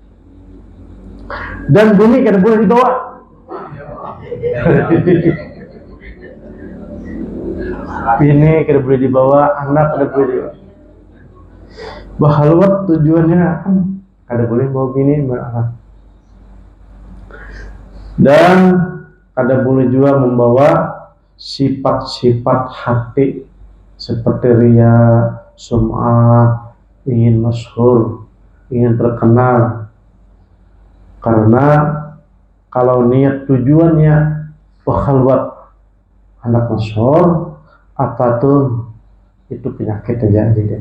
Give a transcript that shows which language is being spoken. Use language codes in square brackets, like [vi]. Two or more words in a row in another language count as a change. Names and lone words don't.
[id] Dan bumi kada boleh dibawa. Bini kada boleh dibawa, anak kada boleh dibawa. Berkhalwat tujuannya kada boleh bawa bini beranak, dan kada boleh juga membawa sifat-sifat hati seperti riya, sum'ah, ingin masyhur, ingin terkenal. Karena kalau niat tujuannya berkhalwat anak masyhur, apa tuh itu penyakit aja deh.